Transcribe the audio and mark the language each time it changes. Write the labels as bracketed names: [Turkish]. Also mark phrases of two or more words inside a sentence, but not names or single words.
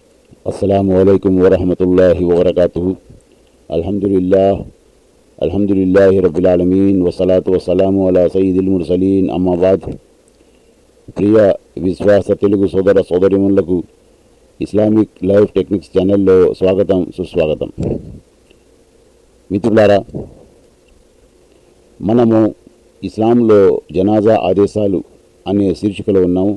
[Arabic] السلام عليكم ورحمة الله وبركاته. الحمد لله رب العالمين والصلاة والسلام على سيد المرسلين أما بعد. [Telugu] ప్రియ విశ్వాస తెలుగు సోదర సోదరిమణులకు ఇస్లామిక్ లైఫ్ టెక్నిక్స్ ఛానల్లో స్వాగతం సుస్వాగతం. మిత్రులారా, మనము ఇస్లాంలో జనాజా ఆదేశాలు అనే శీర్షికలో ఉన్నాము.